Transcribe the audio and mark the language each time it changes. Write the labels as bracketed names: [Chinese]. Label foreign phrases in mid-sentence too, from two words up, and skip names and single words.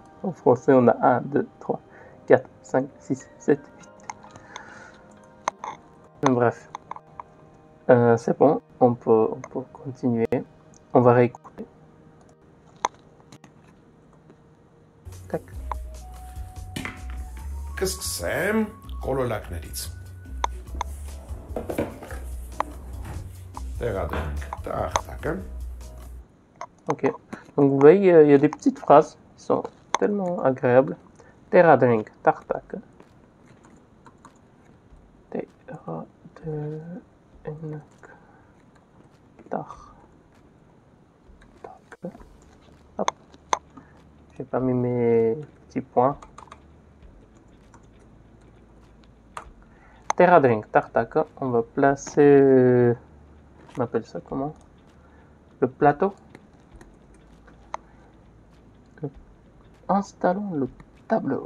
[French] En français on a 1, 2, 3, 4, 5, 6, 7, 8. Bref. C'est bon, on peut continuer. On va réécouter. Tac. [Armenian] Կսկսեմ կոլոլակներից։ Տեղադրենք տախտակը։ [French] Ok, donc vous voyez, il y a des petites phrases qui sont tellement agréables. [Armenian] Տեղադրենք տախտակ։ Տեղադրենք տախտակ. [French] Hop. J'ai pas mis mes petits points. [Armenian] Տեղադրենք տախտակ. [French] On va placer. On appelle ça comment? Le plateau. Installons le tableau.